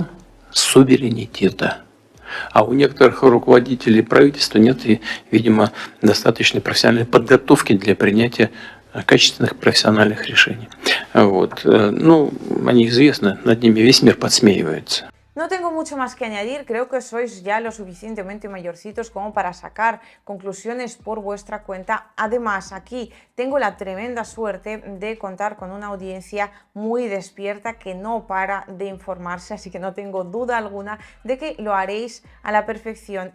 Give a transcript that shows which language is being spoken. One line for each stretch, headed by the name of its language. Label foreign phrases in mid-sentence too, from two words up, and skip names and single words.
Russian: Суверенитета. А у некоторых руководителей правительства нет, видимо, достаточной профессиональной подготовки для принятия качественных профессиональных решений. Вот. Ну, они известны, над ними весь мир подсмеивается.
Spanish: No tengo mucho más que añadir, creo que sois ya lo suficientemente mayorcitos como para sacar conclusiones por vuestra cuenta. Además, aquí tengo la tremenda suerte de contar con una audiencia muy despierta que no para de informarse, así que no tengo duda alguna de que lo haréis a la perfección.